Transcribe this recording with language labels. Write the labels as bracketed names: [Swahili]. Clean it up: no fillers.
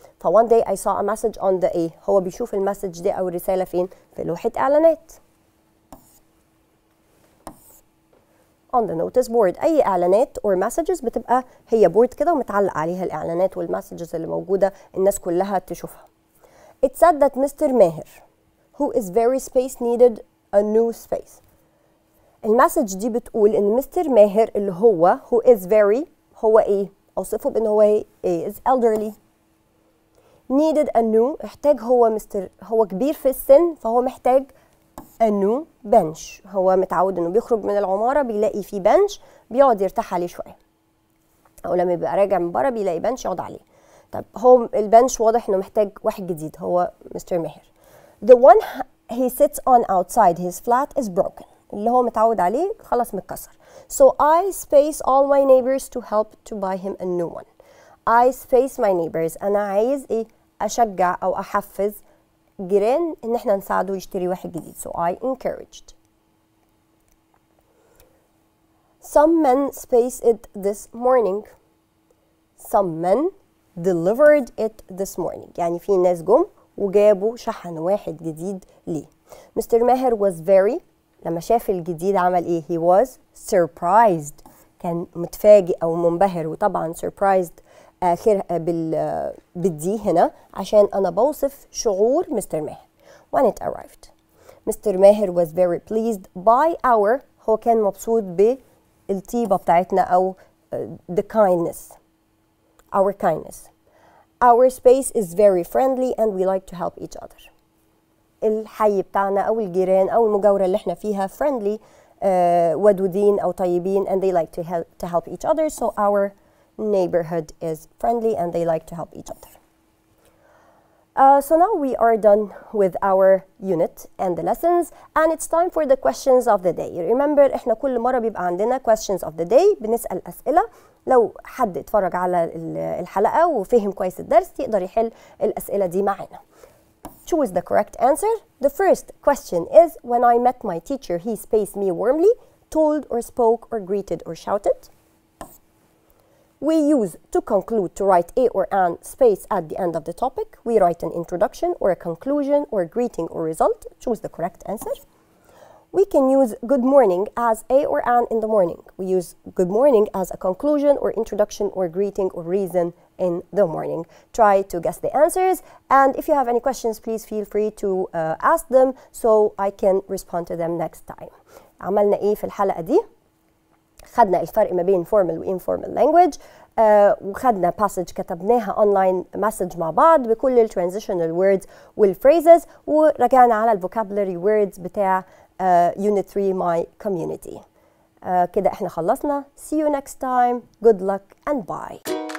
[Arabic] ف [English] one day I saw a message on the [Arabic] ايه؟ هو بيشوف المسج دي أو الرسالة فين؟ في لوحة إعلانات. [English] on the notice board. [Arabic] أي إعلانات [English] or messages [Arabic] بتبقى هي بورد كده ومتعلق عليها الإعلانات والمسجز اللي موجودة الناس كلها تشوفها. [English] It said that Mr. Maher who is very space needed a new space. [Arabic] المسج دي بتقول إن مستر ماهر اللي هو [English] who is very [Arabic] هو إيه؟ أوصفه بإن هو إيه؟ [English] is elderly. needed a new، [Arabic] احتاج هو كبير في السن فهو محتاج [English] a new bench. [Arabic] هو متعود انه بيخرج من العمارة بيلاقي فيه bench بيقعد يرتاح عليه شوية، او لما يبقى راجع من بره بيلاقي bench يقعد عليه. طب هو البنش واضح انه محتاج واحد جديد، هو مستر ماهر. [English] The one he sits on outside his flat is broken. [Arabic] اللي هو متعود عليه خلاص متكسر. [English] So I space all my neighbors to help to buy him a new one. I space my neighbors. [Arabic] أنا عايز إيه؟ أشجع أو أحفز جيران إن إحنا نساعده يشتري واحد جديد. [English] So I encouraged. Some men spaced it this morning. Some men delivered it this morning. [Arabic] يعني في ناس جم وجابوا شحن واحد جديد ليه. مستر ماهر [English] was very، [Arabic] لما شاف الجديد عمل ايه؟ [English] he was surprised، [Arabic] كان متفاجئ او منبهر. وطبعا surprised اخر بالدي هنا عشان انا بوصف شعور مستر ماهر. [English] when it arrived Mr Maher was very pleased by our، [Arabic] هو كان مبسوط بالطيبة بتاعتنا أو [English] the kindness، our kindness. our space is very friendly and we like to help each other. [Arabic] الحي بتاعنا أو الجيران أو المجاورة اللي احنا فيها [English] friendly، [Arabic] ودودين أو طيبين [English] and they like to help each other. So our neighborhood is friendly and they like to help each other. So now we are done with our unit and the lessons and it's time for the questions of the day. Remember [Arabic] احنا كل مرة بيبقى عندنا [English] questions of the day، [Arabic] بنسأل أسئلة. لو حد اتفرج على الحلقة وفهم كويس الدرس يقدر يحل الأسئلة دي معانا. [English] Choose the correct answer. The first question is when I met my teacher he spaced me warmly, told or spoke or greeted or shouted. We use to conclude to write a or an space at the end of the topic. We write an introduction or a conclusion or a greeting or result. Choose the correct answer. We can use good morning as a or an in the morning. We use good morning as a conclusion or introduction or greeting or reason in the morning. Try to guess the answers and if you have any questions please feel free to ask them so I can respond to them next time. [Arabic] عملنا ايه في الحلقة دي؟ خدنا الفرق ما بين formal و [English] informal language، [Arabic] وخدنا passage كتبناها [English] online message [Arabic] مع بعض بكل ال [English] transitional words [Arabic] وال phrases، ورجعنا على ال [English] vocabulary words [Arabic] بتاع [English] unit 3 my community. [Arabic] كده احنا خلصنا. [English] See you next time. Good luck and bye.